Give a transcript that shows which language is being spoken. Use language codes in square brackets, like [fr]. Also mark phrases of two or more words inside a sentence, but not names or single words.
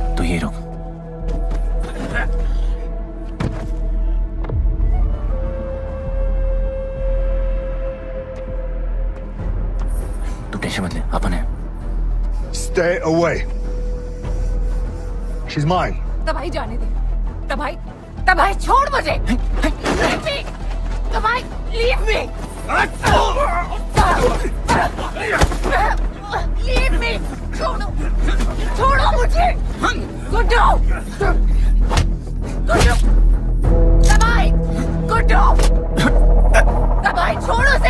[hi] यही रुक। तू टेंशन मत ले, अपन है। [en] Stay away. She's mine. [hi] तबाही जाने दे। तबाही छोड़ मुझे। [en] तबाही leave me. Leave me. [hi] छोड़ो मुझे। गुड्डू। तबाही छोड़ो से।